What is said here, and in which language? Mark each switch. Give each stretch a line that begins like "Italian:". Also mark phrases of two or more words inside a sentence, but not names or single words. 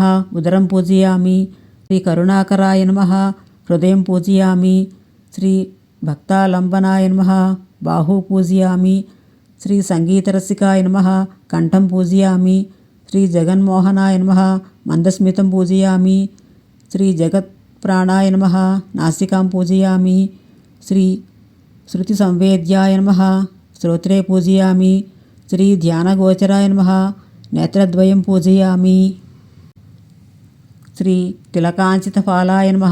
Sanskrit: उदरं पूजयामि। श्री करुणाकराय नमः. हृदयं पूजयामि। श्री भक्तालम्बनाय नमः. बाहू पूजयामि। श्री सङ्गीतरसिकाय नमः. कण्ठं पूजयामि। श्री जगन्मोहनाय नमः. मन्दस्मितं पूजयामि। श्री प्राणाय नमः। नासिकां पूजयामि। श्री श्रुतिसंवेद्याय नमः। श्रोत्रे पूजयामि। श्री ध्यानगोचराय नमः। नेत्रद्वयं पूजयामि। श्री तिलकाञ्चितफालाय नमः।